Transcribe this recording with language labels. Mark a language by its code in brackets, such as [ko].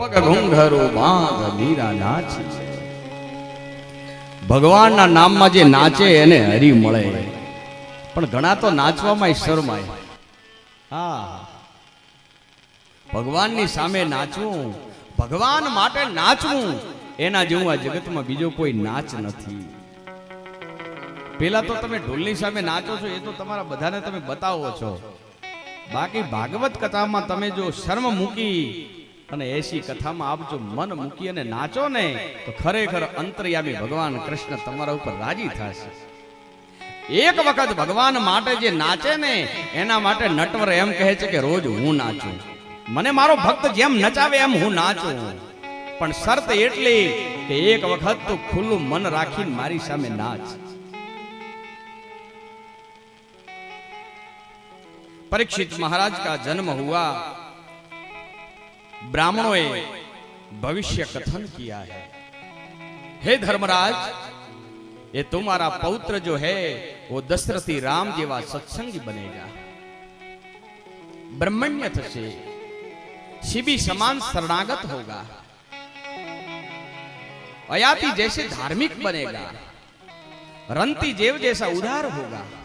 [gu] ઘુંઘરો બાંધ મીરા નાચી છે। ભગવાનના નામમાં જે નાચે એને હરી મળે, પણ ઘણા તો નાચવામાં શરમાય। હા, ભગવાનની સામે નાચવું, ભગવાન માટે નાચવું, એના જેવું આ જગતમાં બીજો કોઈ નાચ નથી। પેલા તો તમે ઢોલની સામે નાચો છો એ તો તમારા બધાને તમે બતાવો છો, બાકી ભાગવત કથામાં તમે જો શર્મ મૂકી અને એસી કથામાં આપ જો મન મૂકી અને નાચો ને તો ખરેખર અંતર્યામી ભગવાન કૃષ્ણ તમારા ઉપર રાજી થશે। એક વખત ભગવાન માટે જે નાચે ને એના માટે નટવર એમ કહે છે કે રોજ હું નાચું, મને મારો ભક્ત જેમ નચાવે એમ હું નાચું, પણ શરત એટલી કે એક વખત તો ખુલ્લું મન રાખીને મારી સામે નાચ। [hi] परीक्षित महाराज का जन्म हुआ, ब्राह्मणों ने भविष्य कथन किया है, हे धर्मराज, ये तुम्हारा पौत्र जो है वो दशरथी राम जेवा सत्संगी बनेगा, ब्रह्मण्य से शिबी समान शरणागत होगा, अयाति जैसे धार्मिक बनेगा, रंती जेव जैसा उदार होगा,